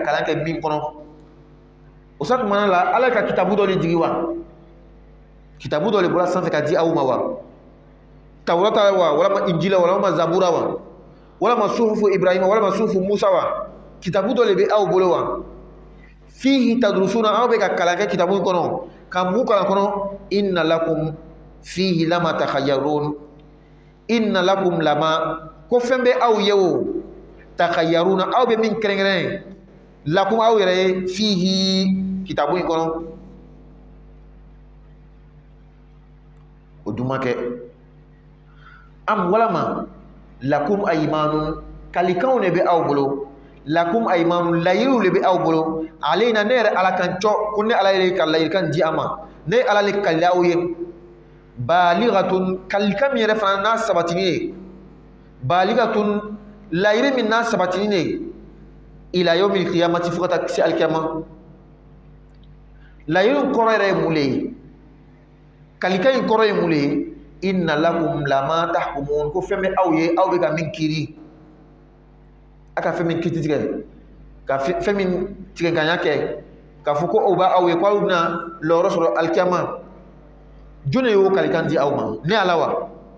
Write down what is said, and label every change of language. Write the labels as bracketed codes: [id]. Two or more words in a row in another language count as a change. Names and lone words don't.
[bm] kalan kɛ min kɔnɔ o sa tuma la ala ka kitabu dɔ de jigi wa kitabu dɔ de bɔra sanfɛ ka di aw ma wa tawrata wa walama injila walama zabura wa walama suhufu ibrahima walama suhufu musa wa kitabu dɔ de bɛ aw bolo wa [ar] فيه تدرسون [bm] aw bɛ ka kalan kɛ kitabu kɔnɔ ka mun kalan kɔnɔ [ar] إن لكم فيه لما تخيرون إن لكم لما [bm] ko fɛn bɛ aw ye o takhayyaruna aw bɛ min kɛrɛnkɛrɛn lakum aw yɛrɛ ye fihi kitabu in kɔnɔ o dun ma kɛ am walama [ar] لكم أيمان [bm] kalikanw de bɛ aw bolo [ar] لكم أيمان [bm] layiriw de bɛ aw bolo aleyna ne yɛrɛ ala kan cɔ ko ne ala yɛrɛ ka layirikan di a ma ne ye ala le kali aw ye balighatun kalikan min yɛrɛ fana n'a sabatini ye balighatun layiri min n'a sabatini ye [ar] إلى يوم القيامة [bm] fo ka taa se alikiyama layiri kɔrɔ yɛrɛ ye mun le ye kalikan in kɔrɔ ye mun le ye [ar] إن لكم لما تحكمون [bm] ko fɛn bɛ aw ye aw bɛ ka min kiiri a ka fɛn min kiti tigɛ ka fɛn min tigɛŋanya kɛ k'a fɔ ko o b'a aw ye ko aw bɛna lɔɔrɔ sɔrɔ alikiyama jɔn de y'o kalikan di aw ma ne ala wa